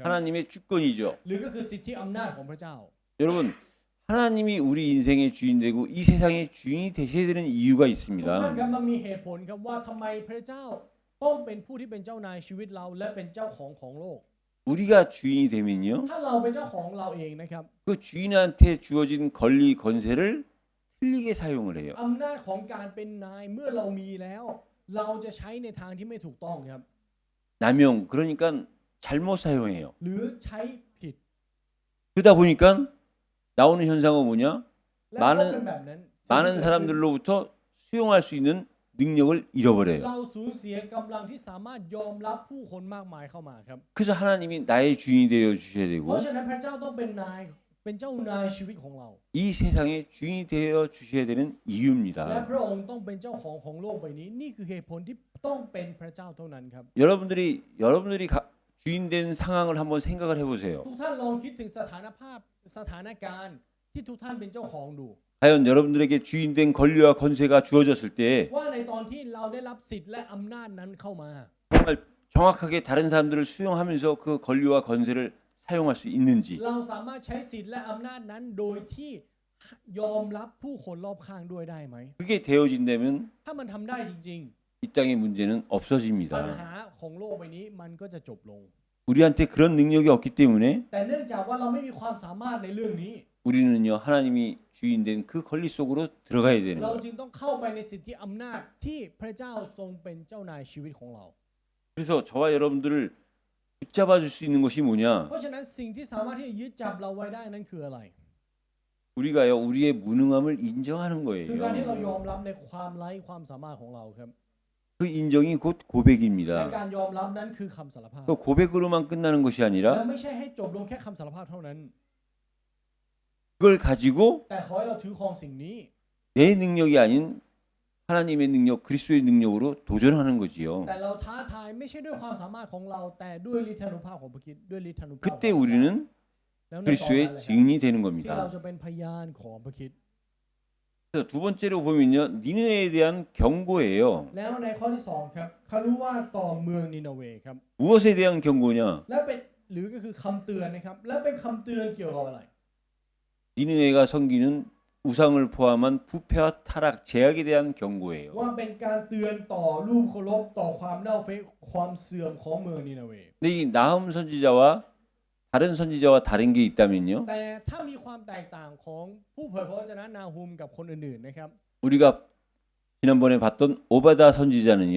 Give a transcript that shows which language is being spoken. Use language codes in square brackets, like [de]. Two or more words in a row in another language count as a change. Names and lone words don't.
[ko] 하나님의 주권이죠. [th] หรือก็คือสิทธิอำนาจของพระเจ้า [ko] 여러분 하나님이 우리 인생의 주인 되고 이 세상의 주인이 되셔야 되는 이유가 [th] ทุกท่าน [ko] 있습니다. [th] ครับมันมีเหตุผลครับว่าทำไมพระเจ้าต้องเป็นผู้ที่เป็นเจ้านายชีวิตเราและเป็นเจ้าของโลก [ko] 우리가 주인이 되면요 [th] ถ้าเราเป็นเจ้าของเราเองนะครับ [ko] 그 주인한테 주어진 권리 권세를 틀리게 사용을 해요. [th] อำนาจของการเป็นนายเมื่อเรามีแล้ว เราจะใช้ในทางที่ไม่ถูกต้องครับ [ko] 남용 그러니까 잘못 사용해요. [th] หรือใช้ผิด [ko] 그러다 보니까 나오는 현상은 뭐냐? [th] และเพราะเป็นแบบนั้น [ko] 많은 사람들로부터 수용할 수 있는 능력을 잃어버려요. [th] เราสูญเสียกำลังที่สามารถยอมรับผู้คนมากมายเข้ามาครับ [ko] 그래서 하나님이 나의 주인이 되어 주셔야 [th] เพ [ko] 되고 [th] ราะฉะนั้นพระเจ้าต้องเป็นนายเป็นเจ้านายชีวิตของเรา [ko] 이 세상의 주인이 되어 주셔야 되는 [th] และ [ko] 이유입니다. [th] พระองค์ต้องเป็นเจ้าของโลกใบนี้นี่คือเหตุผลที่ต้องเป็นพระเจ้าเท่านั้นครับ [ko] 여러분들이 주인 된 상황을 한번 생각을 해보세요. [th] ทุกท่านลองคิดถึงสถานการณ์ที่ทุกท่านเป็นเจ้าของดู [ko] 과연 여러분들에게 주인 된 권리와 권세가 주어졌을 때 [th] ว่าในตอนที่เราได้รับสิทธิ์และอำนาจนั้นเข้ามา [ko] 정말 정확하게 다른 사람들을 수용하면서 그 권리와 권세를 사용할 수 있는지 [th] เราสามารถใช้สิทธิ์และอำนาจนั้นโดยที่ยอมรับผู้คนรอบข้างด้วยได้ไหม [ko] 그게 되어진다면 [th] ถ้ามันทำได้จริง [ko] 이 땅의 문제는 [th] ๆ ปัญ [ko] 없어집니다. [th] หาของโลกใบนี้มันก็จะจบลง [ko] 우리한테 그런 능력이 없기 때문에 [th] แต่เนื่องจากว่าเราไม่มีความสามารถในเรื่องนี้ [ko] 우리는요 하나님이 주인 된 그 권리 속으로 들어가야 되는 [th] เรา [ko] 거예요. [th] จึงต้องเข้าไปในสิทธิอำนาจที่พระเจ้าทรงเป็นเจ้านายชีวิตของเรา [ko] 그래서 저와 여러분들을 붙잡아 줄 수 있는 것이 뭐냐? [th] เพราะฉะนั้นสิ่งที่สามารถที่จะยึดจับเราไว้ได้นั้นคืออะไร [ko] 우리가요 우리의 무능함을 인정하는 [th] คือการที่เราย [ko] 거예요. [th] อมรับในความไร้ความสามารถของเราครับ [ko] 그 인정이 곧 [th] และ [ko] 고백입니다. [th] การยอมรับนั้นคือคำสารภาพ [ko] 그 고백으로만 끝나는 것이 [th] และ [ko] 아니라 [th] ไม่ใช่ให้จบลงแค่คำสารภาพเท่านั้น [ko] 그걸 가지고 [th] แต่ขอให้เราถือครองสิ่งนี้ [ko] 내 능력이 아닌 하나님의 능력, 그리스도의 능력으로 도전하는 거지요. [th] แต่เราท้าทายไม่ใช่ด้วยความสามารถของเราแต่ด้วยฤทธานุภาพของพระคริสต์ด้วยฤทธานุภาพ [ko] 그때 우리는 [th] แล้วในตอนนั้น [ko] 그리스도의 [th] แหละครับ [ko] 증인이 되는 [th] ที่เรา [ko] 겁니다. [th] จะเป็นพยานของพระคริสต์ [ko] 그래서 두 번째로 보면요, 니느웨에 대한 경고예요. [th] แล้วในข้อที่สองครับเขารู้ว่าต่อเมืองนินาเวครับ [ko] 무엇에 대한 경고냐? [th] และเป็นหรือก็คือคำเตือนนะครับและเป็นคำเตือนเกี่ยวกับอะไร [ko] 니느웨가 섬기는 우상을 포함한 부패와 타락, 제약에 대한 경고예요. [th] ว่าเป็นการเตือนต่อรูปเคารพต่อความเน่าเฟะความเสื่อมของเมืองนินาเว [ko] 근데 이 나훔 선지자와 다른 선지자와 다른 게 있다면요. [th] แต่ถ้ามีความแตกต่างของผู้เผยพระวจนะนาฮูมกับคนอื่นๆนะครับ [ko] 우리가 지난번에 봤던 오바다 선지자는요.